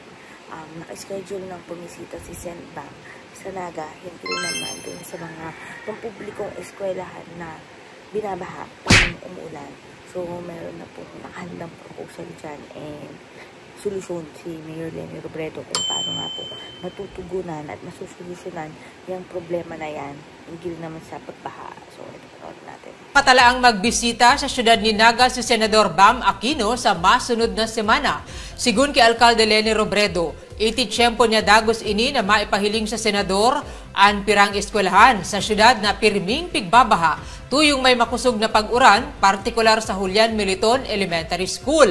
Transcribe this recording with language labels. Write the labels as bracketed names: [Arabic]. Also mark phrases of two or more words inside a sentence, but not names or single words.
[Filipino] Naka-schedule ng pumisita si Sen Bam sa Naga, hindi naman dun sa mga pampublikong eskwelahan na binabaha kung umuulan. So, meron na po nakahandang proposal dyan and solusyon si Mayor Leni Robredo kung paano nga po natutugunan at masusolusyonan yung problema na yan hinggil naman sa pagbaha. So, ito po natin. [Bikol] Patalaang magbisita sa syudad ni Naga si Senador Bam Aquino sa masunod na semana. Sigun kay Alcalde Leni Robredo, ititsyempo niya dagos ini na maipahiling sa senador ang pirang eskwelahan sa syudad na pirming pigbabaha tuyong may makusog na pag-uran, partikular sa Julian Militon Elementary School.